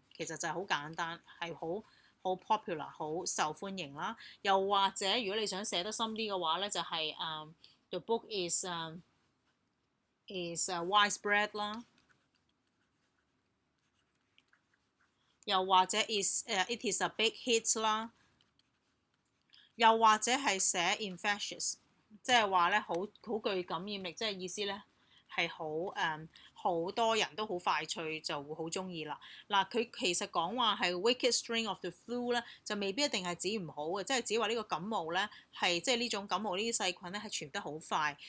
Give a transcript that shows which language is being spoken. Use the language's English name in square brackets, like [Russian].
[Cantonese] 其實就係好簡單，係好 popular， 好受歡迎啦。又或者如果你想寫得深啲嘅話咧，就係 [English] the book is widespread [Cantonese] 啦。又或者 [English] it is a big hit 啦。 [Cantonese] 又或者係寫 infectious， 即係話咧好具感染力，即係意思咧係好多人都好快脆就會好中意啦。嗱，佢其實講話係 [English] wicked strain of the flu [Cantonese] 咧，就未必一定係指唔好嘅，即係指話呢個感冒咧係即係呢種感冒呢啲細菌咧係傳得好快。